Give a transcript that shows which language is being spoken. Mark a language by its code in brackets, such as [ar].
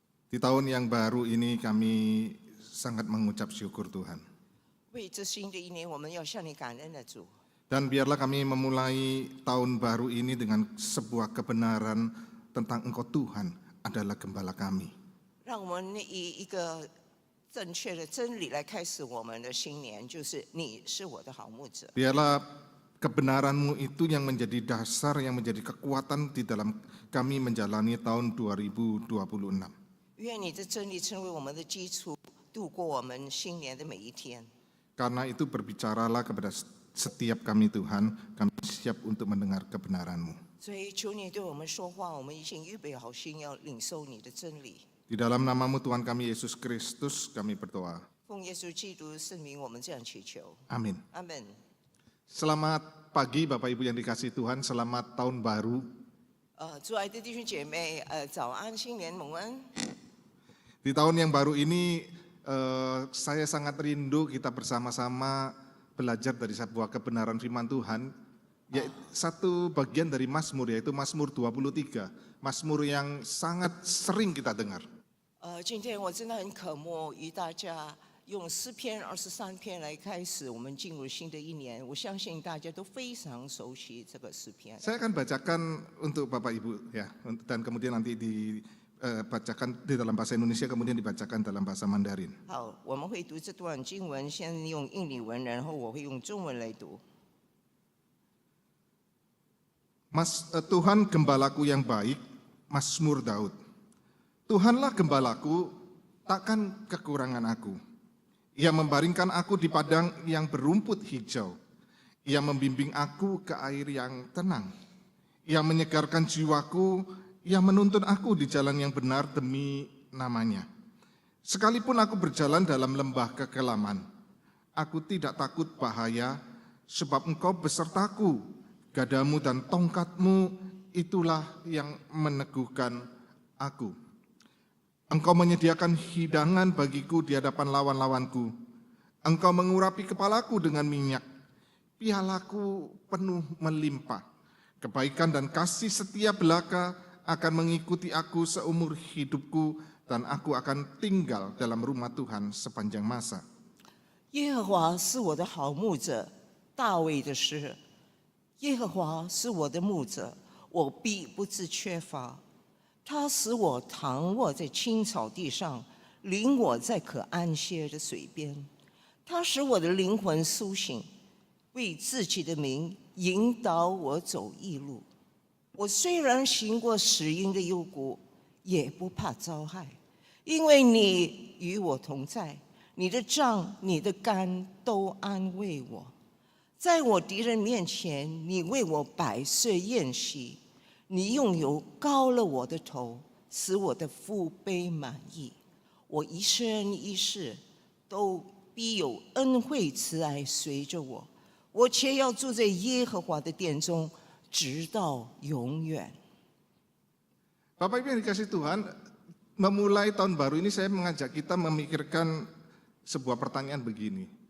[id] Di tahun yang baru ini kami sangat mengucap syukur Tuhan. [zh] 为这新的一年，我们要向你感恩的主。 [id] Dan biarlah kami memulai tahun baru ini dengan sebuah kebenaran tentang Engkau Tuhan adalah gembala kami. [zh] 让我们以一个正确的真理来开始我们的新年，就是你是我的好牧者。 [id] Biarlah kebenaran-Mu itu yang menjadi dasar, yang menjadi kekuatan di dalam kami menjalani tahun 2026. [zh] 愿你的真理成为我们的基础，度过我们新年的每一天。 [id] Karena itu berbicaralah kepada setiap kami Tuhan, kami siap untuk mendengar kebenaran-Mu. [zh] 所以求你对我们说话，我们已经预备好心，要领受你的真理。 [id] Di dalam nama-Mu Tuhan kami Yesus Kristus kami berdoa. [zh] 奉耶稣基督圣名，我们这样祈求。 [id] Amin. [zh] 阿门。 [id] Selamat pagi Bapak Ibu yang dikasihi Tuhan, selamat tahun baru. [zh] 主爱的弟兄姐妹，早安，新年蒙恩。 [id] Di tahun yang baru ini saya sangat rindu kita bersama-sama belajar dari sebuah kebenaran firman Tuhan. Yaitu satu bagian dari Mazmur, yaitu Mazmur 23. Mazmur yang sangat sering kita dengar. [zh] 今天我真的很渴慕与大家用诗篇23篇来开始我们进入新的一年。我相信大家都非常熟悉这个诗篇。 [id] Saya akan bacakan untuk Bapak Ibu ya, dan kemudian nanti dibacakan di dalam bahasa Indonesia, kemudian dibacakan dalam bahasa Mandarin. [zh] 好，我们会读这段经文，先用印尼文，然后我会用中文来读。 [id] Tuhan gembalaku yang baik, Mazmur Daud. Tuhanlah gembalaku, takkan kekurangan aku. Ia membaringkan aku di padang yang berumput hijau. Ia membimbing aku ke air yang tenang. Ia menyegarkan jiwaku, ia menuntun aku di jalan yang benar demi namanya. Sekalipun aku berjalan dalam lembah kekelaman, aku tidak takut bahaya, sebab Engkau besertaku. Gadamu dan tongkatmu itulah yang meneguhkan aku. Engkau menyediakan hidangan bagiku di hadapan lawan-lawanku. Engkau mengurapi kepalaku dengan minyak. Pialaku penuh melimpah. Kebaikan dan kasih setia belaka akan mengikuti aku seumur hidupku, dan aku akan tinggal dalam rumah Tuhan sepanjang masa. [zh] 耶和华是我的好牧者，大卫的诗。耶和华是我的牧者，我必不致缺乏。他使我躺卧在青草地上，领我在可安歇的水边。他使我的灵魂苏醒，为自己的名引导我走义路。我虽然行过死荫的幽谷，也不怕遭害，因为你与我同在，你的杖、你的竿都安慰我。在我敌人面前，你为我摆设宴席，你用油膏了我的头，使我的腹杯满溢。我一生一世都必有恩惠慈爱随着我，我且要住在耶和华的殿中，直到永远。 [id] Bapak Ibu yang dikasihi Tuhan, memulai tahun baru ini saya mengajak kita memikirkan sebuah pertanyaan begini.